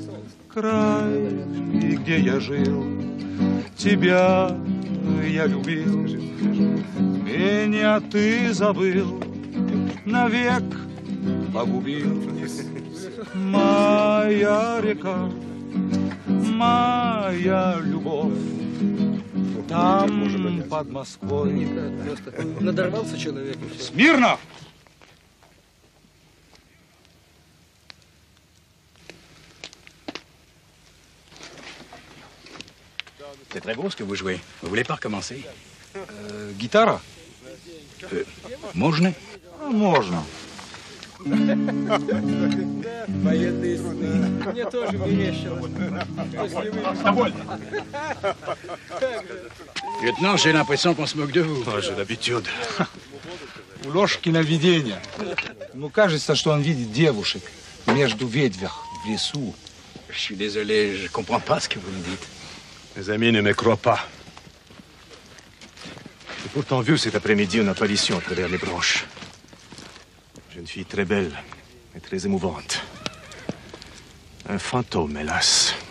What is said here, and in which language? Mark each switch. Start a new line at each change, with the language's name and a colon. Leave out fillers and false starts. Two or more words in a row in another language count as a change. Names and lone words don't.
Russian: Край, и где я жил, тебя я любил, меня ты забыл, навек погубил. Моя река, моя любовь, там, под Москвой. Надорвался человек. И все. Смирно!
French: C'est très beau ce que vous jouez. Vous voulez pas recommencer?
Russian: Гитара? Можно? Можно. Военные сны. Мне тоже мерещилось.
French: Lieutenant, j'ai l'impression qu'on se moque de vous. J'ai l'habitude.
Russian: У Лёшкина видение. Ему кажется, что он видит девушек между ветвях в лесу.
French: Je suis désolé, je comprends pas ce que vous me dites. Mes amis ne me croient pas. J'ai pourtant vu cet après-midi une apparition à travers les branches. Jeune fille très belle et très émouvante. Un fantôme, hélas.